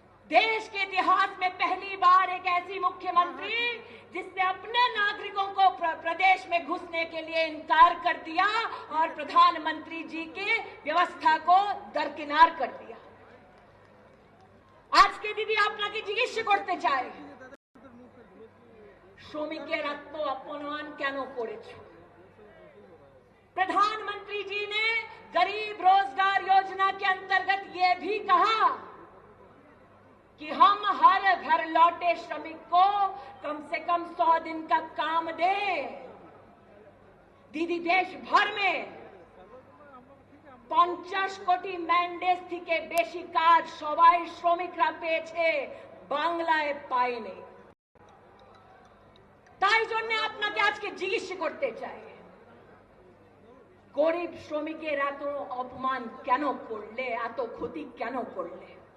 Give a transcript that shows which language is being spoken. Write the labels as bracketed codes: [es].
[hi] देश के इतिहास में पहली बार एक ऐसी मुख्यमंत्री जिसने अपने नागरिकों को प्रदेश में घुसने के लिए इनकार कर दिया और प्रधानमंत्री जी की व्यवस्था को दरकिनार कर दिया। [bn] আজকে দিদি আপনাকে জিজ্ঞেস করতে চাই শ্রমিকের এত অপমান কেন করেছো? [hi] प्रधानमंत्री जी ने गरीब रोजगार योजना के अंतर्गत ये भी कहा कि हम हर घर लौटे श्रमिक को कम से कम 100 दिन का काम दें। दीदी देश भर में [bn] 50 কোটি ম্যান্ডেজ থেকে বেশি কাজ সবাই শ্রমিকরা পেয়েছে, বাংলায় পায়নি। তাই জন্য আপনাকে আজকে জিজ্ঞেস করতে চাই গরিব শ্রমিকের এত অপমান কেন করলে, এত ক্ষতি কেন করলে?